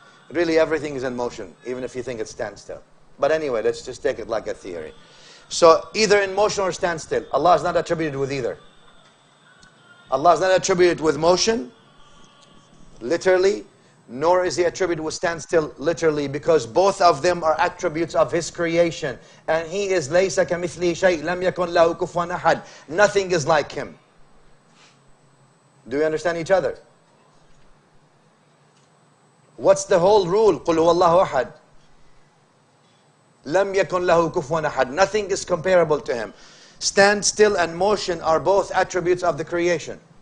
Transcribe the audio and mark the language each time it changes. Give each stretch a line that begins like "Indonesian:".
English: Really everything is in motion, even if you think it's standstill. But anyway, let's just take it like a theory. So either in motion or standstill. Allah is not attributed with either. Allah is not attributed with motion, literally, nor is he attributed with standstill, literally, because both of them are attributes of his creation. And he is
Arabic: لَيْسَ كَمِثْلِهِ شَيْءٍ لَمْ يَكُنْ لَهُ كُفُوًا أَحَدٌ.
English: Nothing is like him. Do we understand each other? What's the whole rule?
Arabic: قُلْ هُوَ اللَّهُ أَحَدٌ. لَمْ يَكُنْ لَهُ كُفُوًا أَحَدٌ.
English: Nothing is comparable to him. Standstill and motion are both attributes of the creation.